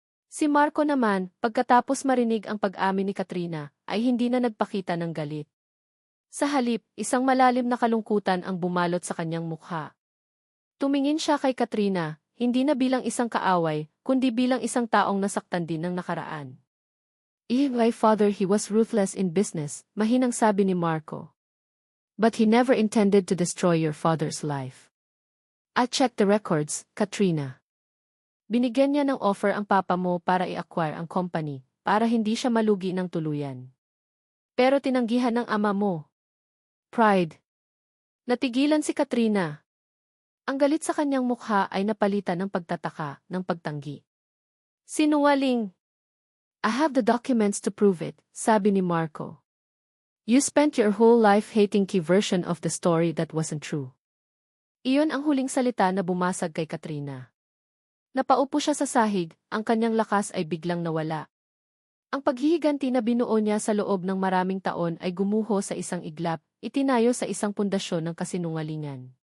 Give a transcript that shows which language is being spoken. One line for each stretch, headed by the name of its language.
Filipino: Si Marco naman, pagkatapos marinig ang pag-amin ni Katrina, ay hindi na nagpakita ng galit. Sa halip, isang malalim na kalungkutan ang bumalot sa kanyang mukha. Tumingin siya kay Katrina, hindi na bilang isang kaaway, kundi bilang isang taong nasaktan din ng nakaraan.
English: My father, he was ruthless in business,
Filipino: mahinang sabi ni Marco.
English: But he never intended to destroy your father's life. I checked the records, Katrina.
Filipino: Binigyan niya ng offer ang papa mo para i-acquire ang company, para hindi siya malugi ng tuluyan. Pero tinanggihan ng ama mo. Pride. Natigilan si Katrina. Ang galit sa kanyang mukha ay napalitan ng pagtataka, ng pagtanggi. Sinungaling.
English: I have the documents to prove it,
Filipino: sabi ni Marco.
English: You spent your whole life hating key version of the story that wasn't true.
Filipino: Iyon ang huling salita na bumasag kay Katrina. Napaupo siya sa sahig, ang kanyang lakas ay biglang nawala. Ang paghihiganti na binuo niya sa loob ng maraming taon ay gumuho sa isang iglap, itinayo sa isang pundasyon ng kasinungalingan.